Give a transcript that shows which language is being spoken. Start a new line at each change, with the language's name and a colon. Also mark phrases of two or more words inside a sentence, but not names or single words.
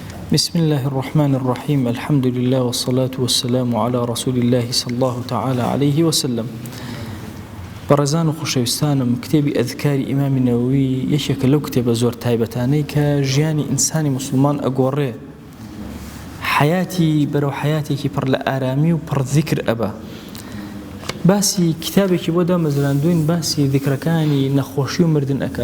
Arabic: بسم الله الرحمن الرحيم الحمد لله والصلاة والسلام على رسول الله صلى الله تعالى عليه وسلم.
Central Kurdish: برزان و خوشویستانم کتێبی ئەذکاری ئیمامی نەوەوی یەکێکە لەو کتێبە زۆر تایبەتانەی کە ژیانی ئینسانی مسلمان ئەگۆڕێ، حیاتی بەرەو حیاتێکی پڕ لە ئارامی و پڕ ذیکر ئەبە. باسی کتابێکی بۆ دامەزراندوین باسی ذیکرەکانی نەخۆشی و مردن ئەکا.